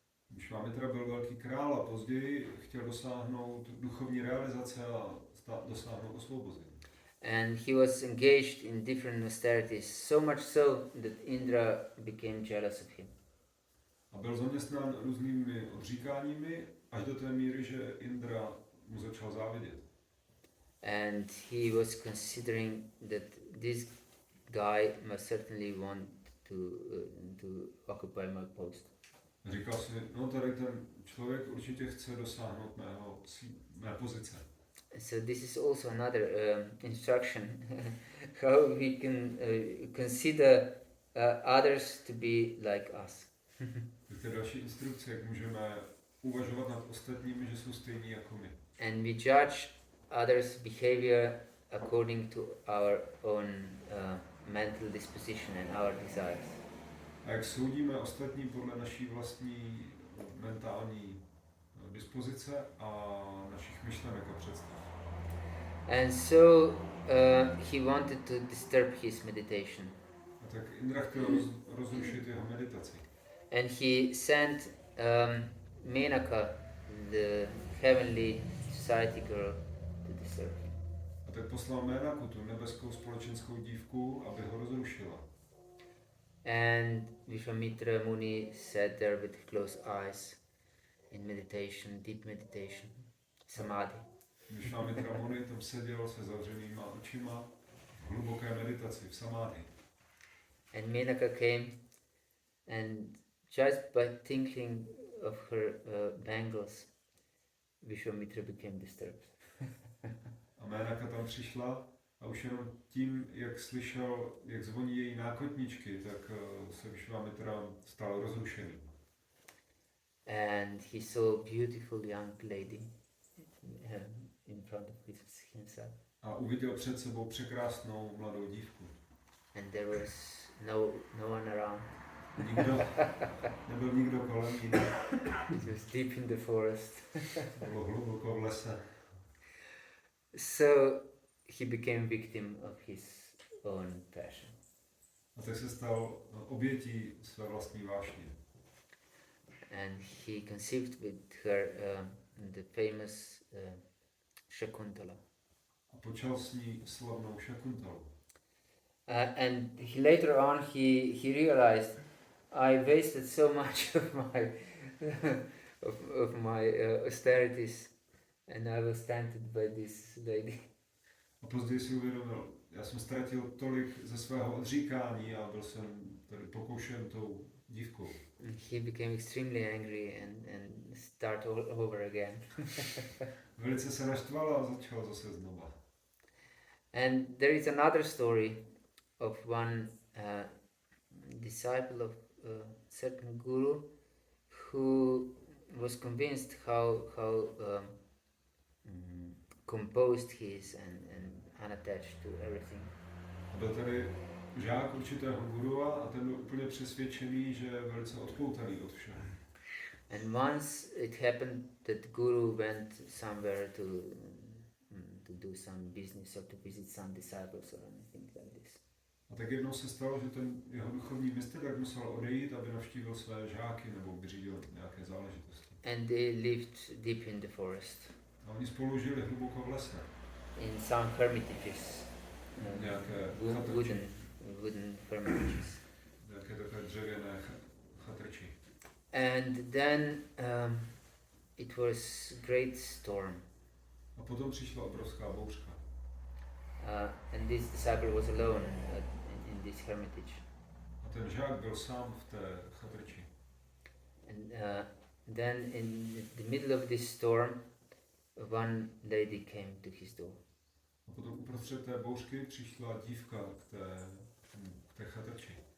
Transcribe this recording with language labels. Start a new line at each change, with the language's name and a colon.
Czech: Vishwamitra byl velký král a později chtěl dosáhnout duchovní realizace a dosáhnout osvobození.
English: And he was engaged in different austerities, so much so that Indra became jealous of him.
Czech: A byl zaměstnán různými odříkáními až do té míry, že Indra mu začal závidět.
English: And he was considering that this guy must certainly want to occupy my post.
Czech: Říkal si, no tady ten člověk určitě chce dosáhnout mé pozice.
English: So this is also another instruction how we can consider others to be like us.
Czech: To je další instrukce, jak můžeme uvažovat nad ostatními, že jsou stejní jako my.
English: And we judge others' behavior according to our own mental disposition and our desires.
Czech: A jak soudíme ostatní podle naší vlastní mentální dispozice a našich myšlenek a představ.
English: And so he wanted to disturb his meditation.
Czech: A tak Indra chtěl rozrušit jeho meditaci.
English: And he sent Menaka, the heavenly society girl, to disturb him.
Czech: A tak poslal Menaku, tu nebeskou společenskou dívku, aby ho rozrušila.
English: And Vishwamitra Muni sat there with closed eyes in meditation, deep meditation, samadhi.
Czech: Vishwamitra Muni tam seděl se zavřenýma očima v hluboké meditaci, v samády.
English: And Menaka came, and just by thinking of her bangles, Vishwamitra became disturbed.
Czech: A Menaka tam přišla a už jenom tím, jak slyšel, jak zvoní její nákotničky, tak se Vishwamitra stal rozrušený.
English: And he saw a beautiful young lady in front of himself.
Czech: A uviděl před sebou překrásnou mladou dívku.
English: And there was no one around.
Czech: Nebyl nikdo kolem ní.
English: It was deep in the forest.
Czech: Bylo hluboko v lese.
English: So he became victim of his own passion.
Czech: A tak se stal obětí své vlastní vášně.
English: and he conceived with her the famous Shakuntala.
Czech: A počal s ní slavnou Shakuntalu.
English: And later on he realized, I wasted so much of my of my austerities, and I was tempted by this lady.
Czech: A později si uvědomil, já jsem ztratil tolik ze svého odříkání a byl jsem tady pokoušen tou dívkou.
English: He became extremely angry and start all over again.
Czech: Velice se naštval a začal zase znova.
English: And there is another story of one disciple of certain guru who was convinced how composed he is and unattached to everything.
Czech: A byl tady žák určitého gurua a ten byl úplně přesvědčený, že je velice odpoutaný od všeho.
English: And once it happened that guru went somewhere to do some business or to visit some disciples or anything like this.
Czech: A tak jednou se stalo, že ten jeho duchovní mistr tak musel odejít, aby navštívil své žáky nebo vyřídil nějaké záležitosti.
English: And they lived deep in the forest.
Czech: A oni spolu žili hluboko v lese.
English: In some hermitages.
Czech: Nějaké
English: wooden hermitages.
Czech: Nějaké takové dřevěné chatrči.
English: And then it was great storm.
Czech: A potom přišla obrovská bouřka.
English: And this disciple was alone in this hermitage.
Czech: A ten žák byl sám v té chatrči.
English: And then in the middle of this storm, one lady came to his door.
Czech: A potom uprostřed té bouřky přišla dívka k té chatrči.